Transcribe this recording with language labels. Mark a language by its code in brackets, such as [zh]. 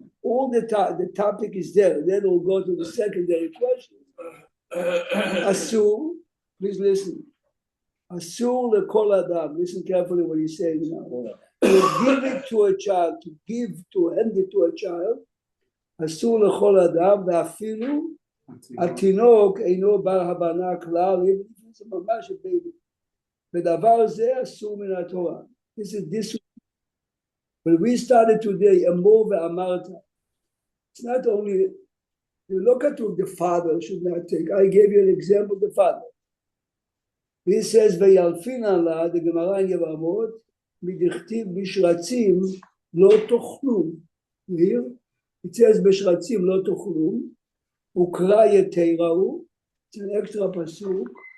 [en] All the topic is there. Then we'll go to the secondary question. Asur, please listen. [he] Asur lekol adam. [en] Listen carefully what he's saying now. To give it to a child, to hand it to a child. [he] Asur lekol adam, ואפילו התינוק אינו בר הבנה כלל, זה ממש הבייבי. ודבר זה אסור מן התורה. [en] This when we started today, [he] אמור ואמרת, [en] it's not only, you look at what the father should not take. I gave you an example of the father. He says, וילפין עלה, the Gemara in Yevamot, [he] מדכתיב בשרצים לא תאכלו. [en] Here, it says [he] בשרצים לא תאכלו, וקרא יתיראו, [en] it's an extra פסוק,